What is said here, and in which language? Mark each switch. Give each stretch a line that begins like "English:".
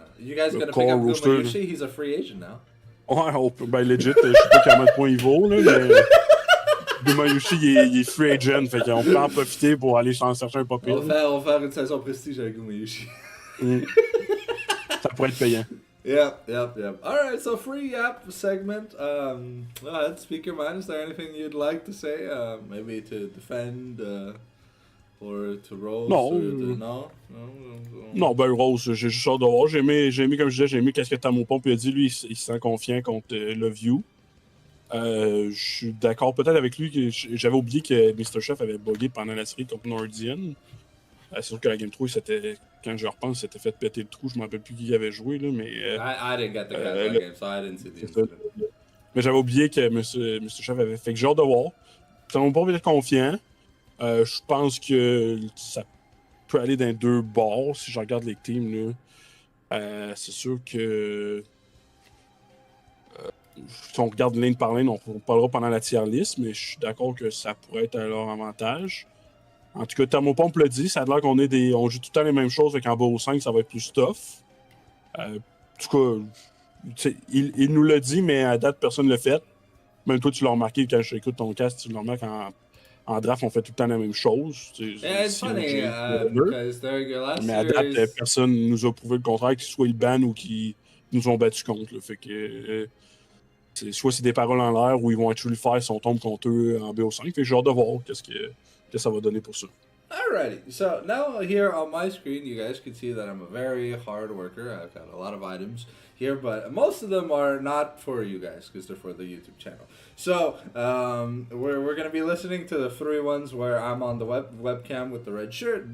English: You guys gonna pick up Gumayushi? He's a free agent now.
French: Ouais, ben legit, je sais pas combien de points il vaut là, mais Gumayushi il est free agent, fait qu'on peut en profiter pour aller chercher un papier. On va faire une saison prestige avec Gumayushi. Ça pourrait être payant.
English: Yep. Alright, so free yap segment. Go ahead, speak your mind. Is there anything you'd like to say? Maybe to defend or to roast?
French: Non. Non, ben Rose, j'ai juste hâte de voir. J'ai aimé, comme je disais, j'ai aimé qu'est-ce que Tamopomp a dit. Lui, il se sent confiant contre Love You. Je suis d'accord peut-être avec lui. Que j'avais oublié que Mr. Chef avait bugué pendant la série contre Nordian. C'est sûr que la Game 3, quand je repense, c'était fait péter le trou. Je ne me rappelle plus qui avait joué, là, mais...
English: I didn't get the cat game, so I didn't see the incident.
French: Mais j'avais oublié que Mr. Chef avait fait que j'ai hâte de voir. Ça m'a pas être confiant. Je pense que ça peut aller dans deux bords, si je regarde les teams. Là. C'est sûr que... si on regarde ligne par ligne, on parlera pendant la Tierlist, mais je suis d'accord que ça pourrait être à leur avantage. En tout cas, Thermopomp l'a dit, ça a l'air on joue tout le temps les mêmes choses, fait qu'en bas au 5, ça va être plus tough. En tout cas, il nous l'a dit, mais à date, personne ne l'a fait. Même toi, tu l'as remarqué quand je écoute ton cast, tu le remarques en draft, on fait tout le temps la même chose.
English: Yeah, it's funny, because
French: mais à date, personne ne nous a prouvé le contraire, qu'ils soient le ban ou qu'ils nous ont battu contre. Là. Fait que soit c'est des paroles en l'air ou ils vont actually faire si on tombe contre eux en BO5. Fait que j'ai hâte de voir qu'est-ce que ça va donner pour ça.
English: Alrighty, so now here on my screen, you guys can see that I'm a very hard worker. I've got a lot of items here, but most of them are not for you guys because they're for the YouTube channel. So we're going to be listening to the 3 ones where I'm on the webcam with the red shirt.